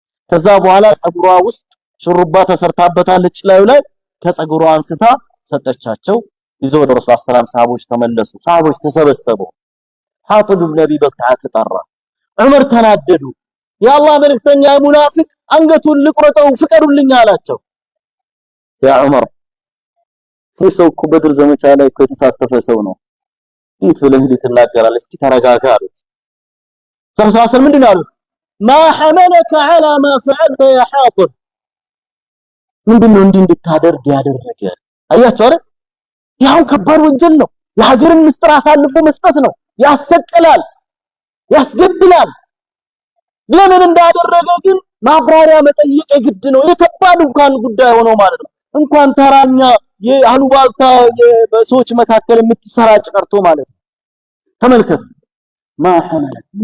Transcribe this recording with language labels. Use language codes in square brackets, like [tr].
[am] ከዛ በኋላ ጸጉሯ ውስጥ ሽሩባ ተሰርታበታለች ላዩ ላይ ከጸጉሯ አንስታ ሰጠቻቸው። ይዘው ወደ ረሱል ሰለላሁ ዐለይሂ ወሰለም ተመለሱ። ሰሃቦች ተሰበሰቡ። ሐጢብ ኢብኑ አቢ በልተዓ ተጠራ። ዑመር ተናደዱ። የአላህ መልእክተኛ ሙናፊቅ አንገቱን ልቁረጠው ፍቀዱልኝ አላቸው። ያ ዑመር ሰው እኮ በድር ዘመቻ ላይ እኮ የተሳተፈ ሰው ነው፣ እንዴት ብለህ ትናገራለህ? እስኪ ተረጋጋ አሉት። ሰለላሁ ምንድን አሉት? [ar] ما حملك على ما فعلت يا حاطب [am] ምንድነው እንዲህ እንድታደርግ ያደረገ? አያችሁ አይደል? ያው ከባድ ወንጀል ነው። የሀገርን ምስጢር አሳልፎ መስጠት ነው። ያሰቅላል፣ ያስገድላል። ለምን እንዳደረገ ግን ማብራሪያ መጠየቅ የግድ ነው። የከባድ እንኳን ጉዳይ ሆኖ ማለት ነው። እንኳን ተራኛ የአሉባልታ በሰዎች መካከል የምትሰራጭ ቀርቶ ማለት ነው። ተመልከቱ ማሐመለ